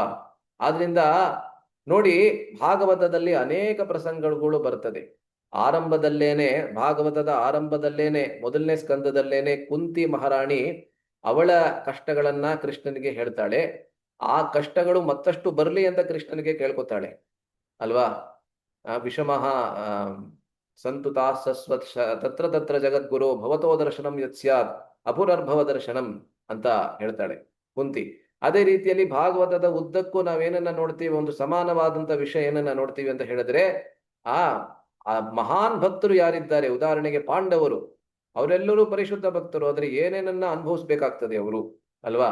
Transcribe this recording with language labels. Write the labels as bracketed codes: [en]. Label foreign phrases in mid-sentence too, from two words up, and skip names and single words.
[kn] ಆದ್ರಿಂದ ನೋಡಿ, ಭಾಗವತದಲ್ಲಿ ಅನೇಕ ಪ್ರಸಂಗಗಳು ಬರ್ತದೆ. ಭಾಗವತದ ಆರಂಭದಲ್ಲೇನೆ, ಮೊದಲನೇ ಸ್ಕಂದದಲ್ಲೇನೆ ಕುಂತಿ ಮಹಾರಾಣಿ ಅವಳ ಕಷ್ಟಗಳನ್ನ ಕೃಷ್ಣನಿಗೆ ಹೇಳ್ತಾಳೆ. ಆ ಕಷ್ಟಗಳು ಮತ್ತಷ್ಟು ಬರ್ಲಿ ಅಂತ ಕೃಷ್ಣನಿಗೆ ಕೇಳ್ಕೊತಾಳೆ ಅಲ್ವಾ? [sa] ವಿಷಮಃ ಸಂತು ತಾಸಸ್ವತ್ ತತ್ರ ತತ್ರ ಜಗದ್ಗುರು ಭವತೋ ದರ್ಶನಂ ಯತ್ ಸ್ಯಾತ್ ಅಪುರರ್ಭವ ದರ್ಶನಂ [kn] ಅಂತ ಹೇಳ್ತಾಳೆ ಕುಂತಿ. ಅದೇ ರೀತಿಯಲ್ಲಿ ಭಾಗವತದ ಉದ್ದಕ್ಕೂ ನಾವೇನನ್ನ ನೋಡ್ತೀವಿ, ಒಂದು ಸಮಾನವಾದಂತ ವಿಷಯ ಏನನ್ನ ನೋಡ್ತೀವಿ ಅಂತ ಹೇಳಿದ್ರೆ, ಆ ಮಹಾನ್ ಭಕ್ತರು ಯಾರಿದ್ದಾರೆ, ಉದಾಹರಣೆಗೆ ಪಾಂಡವರು, ಅವರೆಲ್ಲರೂ ಪರಿಶುದ್ಧ ಭಕ್ತರು, ಆದ್ರೆ ಏನೇನನ್ನ ಅನುಭವಿಸ್ಬೇಕಾಗ್ತದೆ ಅವರು ಅಲ್ವಾ?